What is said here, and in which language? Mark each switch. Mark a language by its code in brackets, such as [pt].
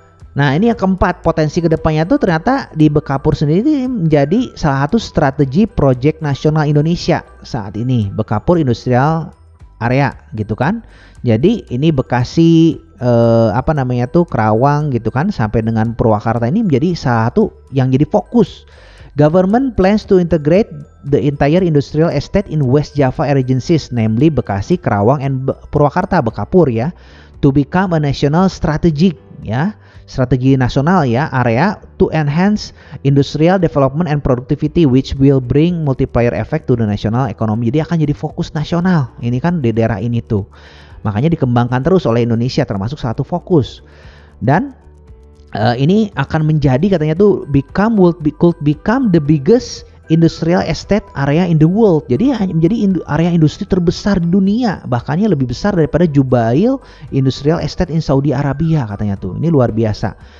[id] Nah, ini yang keempat, potensi kedepannya tuh ternyata di Bekapur sendiri menjadi salah satu strategi proyek nasional Indonesia saat ini, Bekapur Industrial Area gitu kan. Jadi ini Bekasi apa namanya tuh Kerawang gitu kan sampai dengan Purwakarta ini menjadi salah satu yang jadi fokus. [en] Government plans to integrate the entire industrial estate in West Java agencies, namely Bekasi, Kerawang, and Purwakarta, Bekapur ya, to become a national strategic ya, [id] strategi nasional ya, [en] area to enhance industrial development and productivity which will bring multiplier effect to the national economy. [id] Jadi akan jadi fokus nasional. Ini kan di daerah ini tuh. Makanya dikembangkan terus oleh Indonesia termasuk satu fokus. Dan ini akan menjadi katanya tuh [en] could become the biggest industrial estate area in the world. [id] Jadi menjadi area industri terbesar di dunia, bahkannya lebih besar daripada Jubail Industrial Estate in Saudi Arabia katanya tuh. Ini luar biasa.